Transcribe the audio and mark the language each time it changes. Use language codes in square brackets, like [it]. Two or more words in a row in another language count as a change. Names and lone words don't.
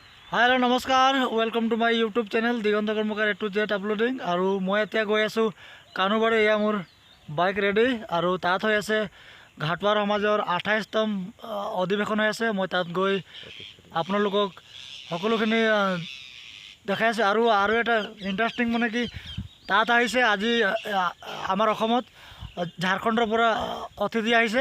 [as] हेलो नमस्कार [en] welcome to my YouTube channel [as] दिगंत कर्मकार [en] A to Z uploading [hi] और मैं [as] এতিয়া গৈ আছোঁ কানুবাৰী এয়া মোৰ বাইক ৰেডি আৰু তাত হৈ আছে ঘাটৱাৰ সমাজৰ 28তম অধিৱেশন হৈ আছে। মই তাত গৈ আপোনালোকক সকলোখিনি দেখাই আছোঁ আৰু এটা ইণ্টাৰেষ্টিং মানে কি তাত আহিছে আজি আমাৰ অসমত ঝাৰখণ্ডৰ পৰা অতিথি আহিছে।